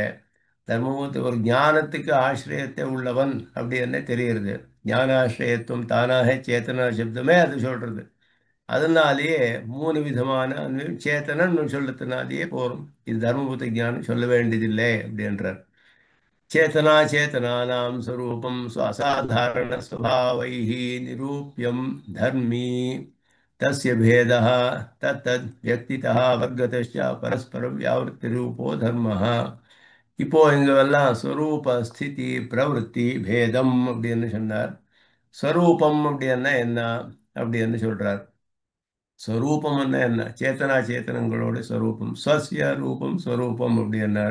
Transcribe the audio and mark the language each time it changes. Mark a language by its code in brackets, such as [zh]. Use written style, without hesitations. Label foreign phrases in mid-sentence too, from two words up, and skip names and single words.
[ta] தர்மபூத்த ஒரு ஞானத்துக்கு ஆசிரியத்தை உள்ளவன் அப்படின்னு தெரிகிறது. ஞானாசிரியத்துவம் தானாக சேத்தனா சப்தமே அது சொல்றது. அதனாலேயே மூணு விதமான சேத்தனன்னு சொல்றதுனாலேயே போறோம். இது தர்மபுத்த ஞானம் சொல்ல வேண்டியதில்லை அப்படின்றார். [sa] चेतनानां स्वरूपं स्वासाधारणस्वभावैः निरूप्यं धर्मी तस्य भेदः तत्तद् व्यक्तितः वर्गतश्च परस्परव्यावृत्तिरूपो धर्मः. [ta] இப்போ இங்கெல்லாம் [sa] स्वरूप स्थिति प्रवृत्ति भेदम् [ta] அப்படின்னு சொன்னார். ஸ்வரூபம் அப்படின்னா என்ன அப்படின்னு சொல்றார். ஸ்வரூபம்னா என்ன? சேத்தனா சேத்தனங்களோட ஸ்வரூபம். [sa] स्वस्य रूपं स्वरूपम् [ta] அப்படின்னார்.